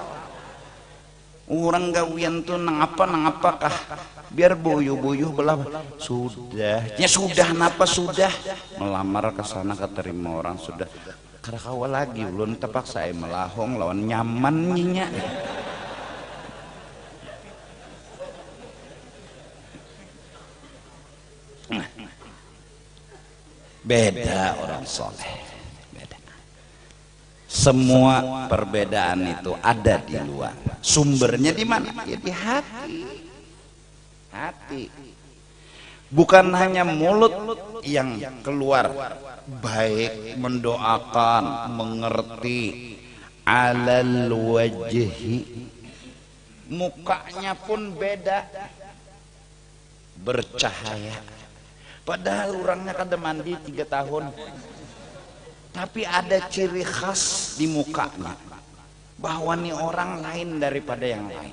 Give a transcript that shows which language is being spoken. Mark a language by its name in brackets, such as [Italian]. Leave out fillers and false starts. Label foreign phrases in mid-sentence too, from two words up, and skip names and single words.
[Banjar] Orang gawian tuh nang apakah biar boyo-boyo belah sudah ya sudah, napa sudah melamar ke sana keterima orang sudah kada kawa lagi ulun terpaksa melahong lawan nyaman nyinya. [Indonesian] Beda orang soleh, beda. Semua perbedaan itu ada di luar. Sumbernya di mana? Ya di hati. Hati. Bukan hanya mulut yang keluar baik, mendoakan, mengerti, [Arabic] على الوجه, [Indonesian] mukanya pun beda, bercahaya. [Banjar] Padahal orangnya kada mandi 3 tahun, tapi ada ciri khas di mukanya bahwa nih orang lain daripada yang lain.